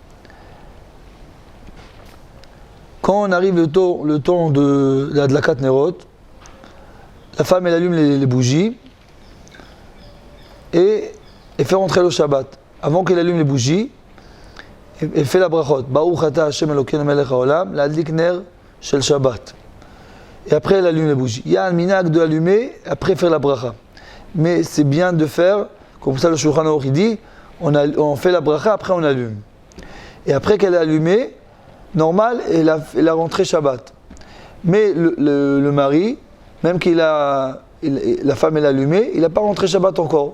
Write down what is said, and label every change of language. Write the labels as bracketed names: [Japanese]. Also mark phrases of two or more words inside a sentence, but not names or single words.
[French] Quand on arrive le temps de la [Hebrew] הדלקת נרות, [French] la femme elle allume les bougies et fait rentrer le Shabbat. Avant qu'elle allume les bougies, elle fait la brachot. [Hebrew] ברוך אתה השם אלוקינו מלך העולם, להדליק נר של שבת. [French] Et après elle allume les bougies. Il y a un minhag de allumer, après faire la bracha. Mais c'est bien de faire, comme ça le Shulchan Aruch dit, on fait la bracha, après on allume. Et après qu'elle est allumée, normal, elle a rentré Shabbat. Mais le mari, même la femme est allumée, il n'a pas rentré Shabbat encore.